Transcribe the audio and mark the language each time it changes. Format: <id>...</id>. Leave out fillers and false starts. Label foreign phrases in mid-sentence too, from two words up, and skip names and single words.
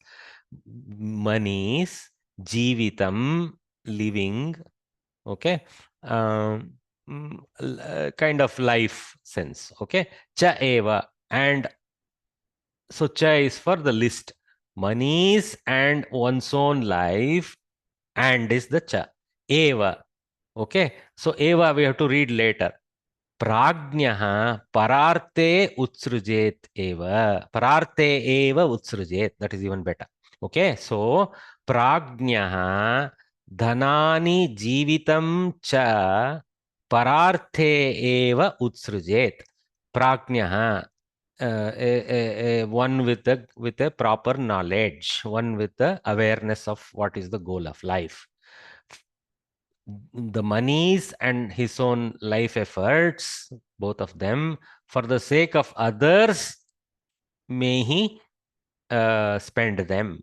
<en>Monies, jivitam, living, okay? Kind of life sense, okay?</en> <sa>Cha eva,</sa> <en>and so cha is for the list. Monies and one's own life, and is the cha. Eva. Okay. So eva we have to read later.</en> <sa>Prajnyaha pararte utsrujet eva. Pararte eva utsrujet.</sa> <en>That is even better. Okay.</en> <sa>So prajnyaha dhanani jivitam cha pararte eva utsrujet. Prajnyaha.</sa> <en>One with a proper knowledge, one with the awareness of what is the goal of life. The monies and his own life efforts, both of them, for the sake of others, may he spend them.</en>